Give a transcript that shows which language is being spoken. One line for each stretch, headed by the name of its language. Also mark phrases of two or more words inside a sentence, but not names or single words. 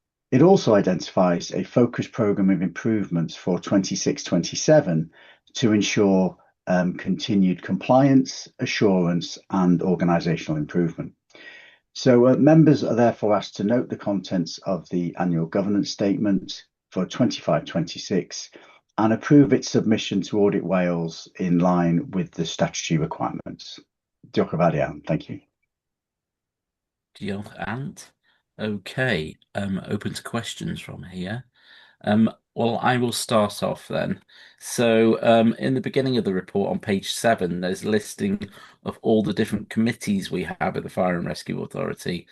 English: It also identifies a focused programme of improvements for 26-27 to ensure continued compliance, assurance and organisational improvement. So members are therefore asked to note the contents of the annual governance statement for 25-26 and approve its submission to Audit Wales in line with the statutory requirements.
Welsh: Diolch yn fawr iawn.
English: Thank you.
Welsh: Diolch, Ant.
English: Okay, open to questions from here. Well, I will start off then. So in the beginning of the report on page 7, there's a listing of all the different committees we have at the Fire and Rescue Authority.